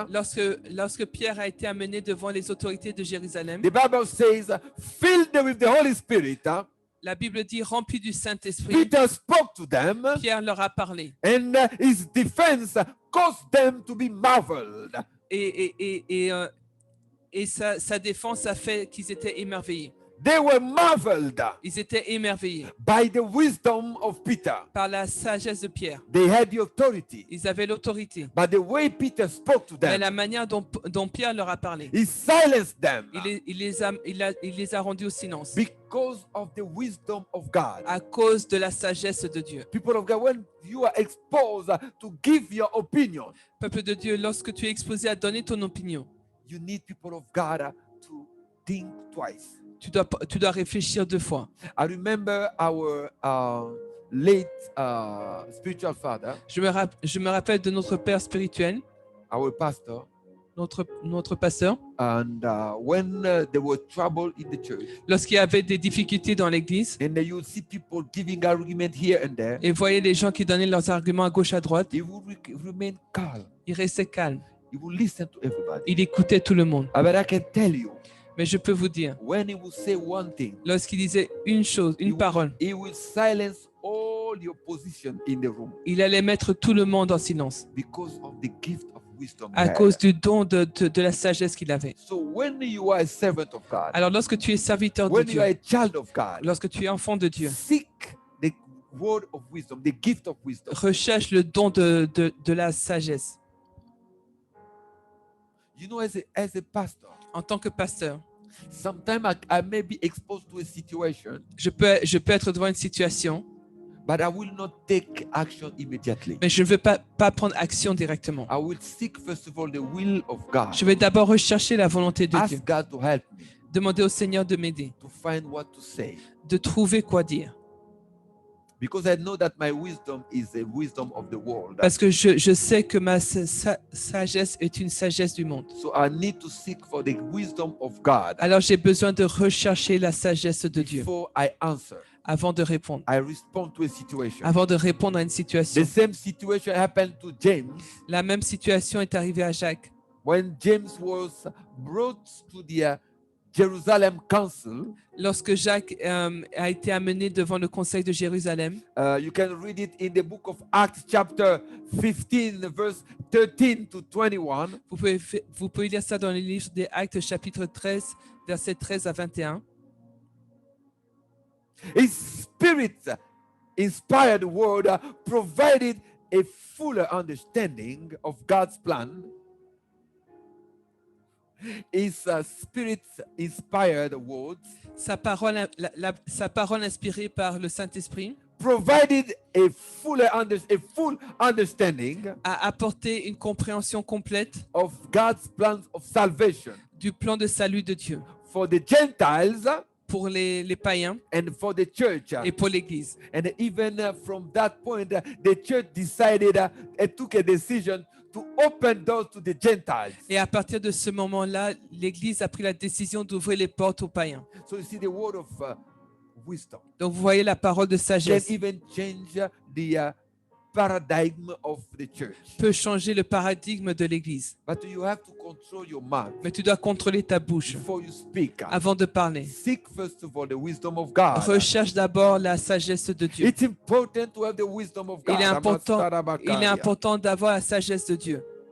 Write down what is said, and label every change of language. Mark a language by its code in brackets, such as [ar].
[fr] Lorsque Pierre a été amené devant les autorités de Jérusalem, [en] the Bible says, filled with the Holy Spirit, [fr] la Bible dit rempli du Saint-Esprit, [en] Peter spoke to them, [fr] Pierre leur a parlé. [en] and his defense caused them to be marveled. [fr] Et sa défense a fait qu'ils étaient émerveillés. [en] They were marveled [fr] Ils étaient émerveillés [en] by the wisdom of Peter. [fr] par la sagesse de Pierre. [en] They had the authority, [fr] Ils avaient l'autorité. [en] but the way Peter spoke to [fr] Mais [en] them, [fr] la manière dont Pierre leur a parlé, [en] he silenced them [fr] il les a rendus au silence [en] because of the wisdom of God. [fr] à cause de la sagesse de Dieu. [en] People of God, when you are exposed to give your opinion, [fr] Peuple de Dieu, lorsque tu es exposé à donner ton opinion, [en] you need, people of God, to think twice. [fr] tu dois réfléchir 2 fois. [en] I remember our late spiritual father, [fr] Je me rappelle de notre père spirituel, [en] our pastor, [fr] notre pasteur, [en] and when there was trouble in the church, [fr] lorsqu'il y avait des difficultés dans l'église, [en] and you see people giving argument here and there, [fr] et voyait les gens qui donnaient leurs arguments à gauche à droite, [en] he would remain calm. [fr] il restait calme. [en] He would listen to everybody. [fr] Il écoutait tout le monde. [en] But I can tell you, [fr] Mais je peux vous dire, [en] when he would say one thing, [fr] lorsqu'il disait une chose, une parole, [en] he will silence all the opposition in the room [fr] il allait mettre tout le monde en silence [en] because of the gift of wisdom. [fr] à [en] he had. [fr] cause du don de la sagesse qu'il avait. [en] So when you are a servant of God, [fr] Alors lorsque tu es serviteur de [en] when you are [fr] Dieu, [en] a child of God, [fr] lorsque tu es enfant de Dieu, [en] seek the word of wisdom, the gift of wisdom. [fr] recherche le don de la sagesse. [en] You know, as a pastor, [fr] En tant que pasteur, [en] sometimes I may be exposed to a situation [fr] je peux être devant une situation [en] But I will not take action immediately. [fr] Mais je ne veux pas prendre action directement. [en] I will seek first of all the will of God. [fr] Je vais d'abord rechercher la volonté de Dieu. [en] Ask God to help me [fr] Demander au Seigneur de m'aider, [en] to find what to say. [fr] de trouver quoi dire. [en] Because I know that my wisdom is the wisdom of the world. [fr] Parce que je sais que ma sagesse est une sagesse du monde. [en] So I need to seek for the wisdom of God [fr] Alors j'ai besoin de rechercher la sagesse de Dieu [en] before I answer. [fr] avant de répondre. [en] I respond to a situation. [fr] Avant de répondre à une [en] The [fr] situation. [en] same situation happened to James [fr] La même situation est arrivée à Jacques. [en] when James was brought to the Jerusalem Council. [fr] Lorsque Jacques a été amené devant le conseil de Jérusalem, [en] You can read it in the book of Acts chapter 15 verse 13 to 21. [fr] vous pouvez lire ça dans le livre des Actes chapitre 13, versets 13 à 21. [en] His spirit-inspired word provided a fuller understanding of God's plan. His spirit-inspired words [fr] Sa parole inspirée par le Saint-Esprit [en] provided a full understanding [fr] a apporté une compréhension complète [en] of God's plans of salvation [fr] du plan de salut de Dieu [en] for the Gentiles [fr] pour les païens [en] and for the church. [fr] et pour l'Église. [en] And even from that point, the church decided and took a decision to open doors to the Gentiles. [fr] Et à partir de ce moment-là, l'Église a pris la décision d'ouvrir les portes aux païens. [en] So you see the word of wisdom [fr] Donc vous voyez la parole de [en] can [fr] sagesse [en] even change the paradigm of the church. [fr] peut changer le paradigme de l'Église. [en] But you have to control your mouth [fr] Mais tu dois contrôler ta bouche [en] before you speak. [fr] avant de parler. [en] Seek first of all the wisdom of God. [fr] Recherche d'abord la sagesse de Dieu. [en] It's important to have the wisdom of God. [fr] Il est important d'avoir la sagesse de Dieu.